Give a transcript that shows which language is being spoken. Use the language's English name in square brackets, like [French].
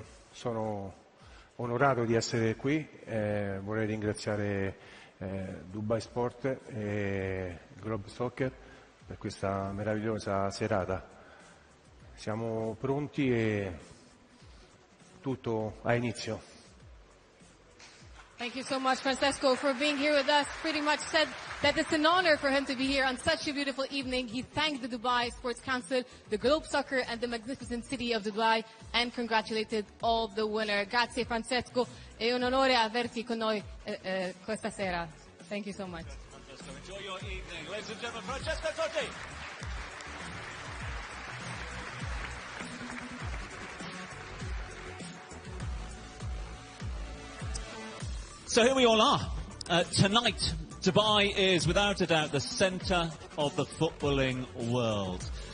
[Italian] Sono onorato di essere qui, vorrei ringraziare Dubai Sport e Globe Soccer per questa meravigliosa serata. Siamo pronti e tutto ha inizio. [English] Thank you so much, Francesco, for being here with us. Pretty much said that it's an honor for him to be here on such a beautiful evening. He thanked the Dubai Sports Council, the Globe Soccer, and the magnificent city of Dubai, and congratulated all the winner. [Italian] Grazie, Francesco. È un onore averti con noi questa sera. [English] Thank you so much. Francesco, enjoy your evening. Ladies and gentlemen, Francesco Totti. So here we all are. Tonight, Dubai is without a doubt the centre of the footballing world.